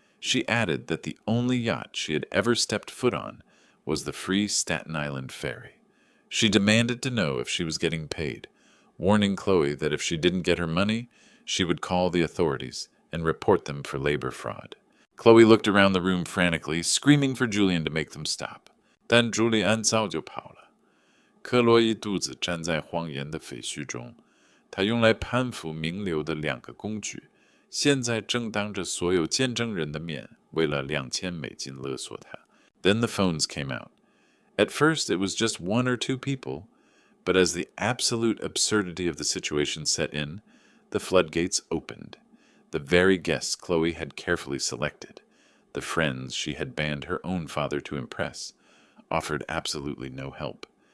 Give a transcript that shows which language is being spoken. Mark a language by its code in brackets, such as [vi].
[en] She added that the only yacht she had ever stepped foot on was the free Staten Island ferry. She demanded to know if she was getting paid, warning Chloe that if she didn't get her money, she would call the authorities and report them for labor fraud. Chloe looked around the room frantically, screaming for Julian to make them stop. [zh] 但朱利安早就跑了。克洛伊独自站在谎言的废墟中，他用来攀附名流的2个工具，现在正当着所有见证人的面，为了$2000勒索他。 [en] Then the phones came out. At first, it was just 1 or 2 people, but as the absolute absurdity of the situation set in, the floodgates opened. The very guests Chloe had carefully selected, the friends she had banned her own father to impress, offered absolutely no help.